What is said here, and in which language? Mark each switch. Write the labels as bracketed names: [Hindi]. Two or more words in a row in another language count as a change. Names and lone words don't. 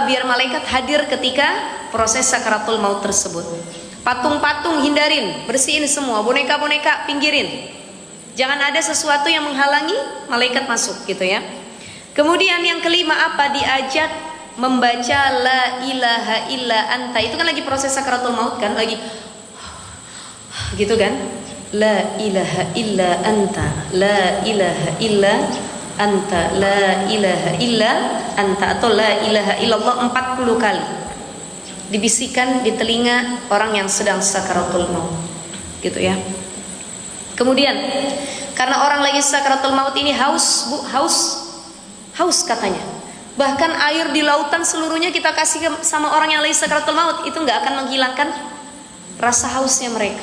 [Indonesian] Biar malaikat hadir ketika proses sakaratul maut tersebut. Patung-patung hindarin, bersihin semua, boneka-boneka pinggirin. Jangan ada sesuatu yang menghalangi malaikat masuk gitu ya. Kemudian yang kelima apa? Diajak membaca [Arabic] لا إله إلا أنت. [Indonesian] Itu kan lagi proses sakaratul maut kan, lagi gitu kan? [Arabic] لا إله إلا أنت، لا إله إلا أنت، لا إله إلا أنت, la ilaha illa anta, atau لا إله إلا الله [Indonesian] 40 kali dibisikkan di telinga orang yang sedang sakaratul maut gitu ya. Kemudian karena orang lagi sakaratul maut ini haus, Bu, haus katanya, bahkan air di lautan seluruhnya kita kasih sama orang yang lagi sakaratul maut, itu nggak akan menghilangkan rasa hausnya mereka.